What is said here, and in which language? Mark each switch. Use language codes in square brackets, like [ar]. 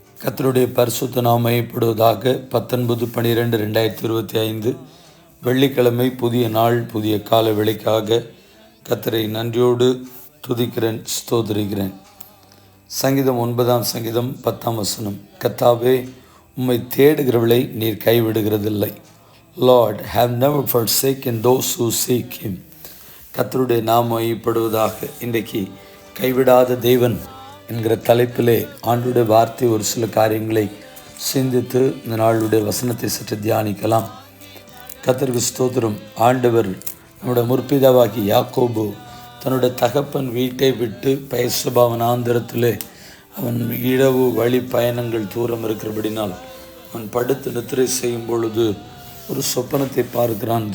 [ta] கர்த்தருடைய பரிசுத்த நாமம் மையப்படுவதாக. 19/12/2025 வெள்ளிக்கிழமை, புதிய நாள், புதிய கால வேளைக்காக கர்த்தரை நன்றியோடு துதிக்கிறேன், ஸ்தோத்திரிக்கிறேன். சங்கீதம் 9 சங்கீதம் 10 கர்த்தாவே, உம்மை தேடுகிறவளை நீர் கைவிடுகிறதில்லை. [en] Lord have never forsaken those who seek him. [ta] கர்த்தருடைய நாமம் மையப்படுவதாக. இன்றைக்கு கைவிடாத தேவன் என்கிற தலைப்பிலே ஆண்டுடைய வார்த்தை ஒரு சில காரியங்களை சிந்தித்து இந்த நாளுடைய வசனத்தை சற்று தியானிக்கலாம். கர்த்தருக்கு ஸ்தோத்திரம். ஆண்டவர் நம்முடைய முற்பிதாவாகி யாக்கோபு தன்னுடைய தகப்பன் வீட்டை விட்டு பெயர்செபா வனாந்திரத்திலே அவன் இரவு வழி பயணங்கள் தூரம் இருக்கிறபடினால் அவன் படுத்து நித்திரை செய்யும் பொழுது ஒரு சொப்பனத்தை பார்க்கிறான்.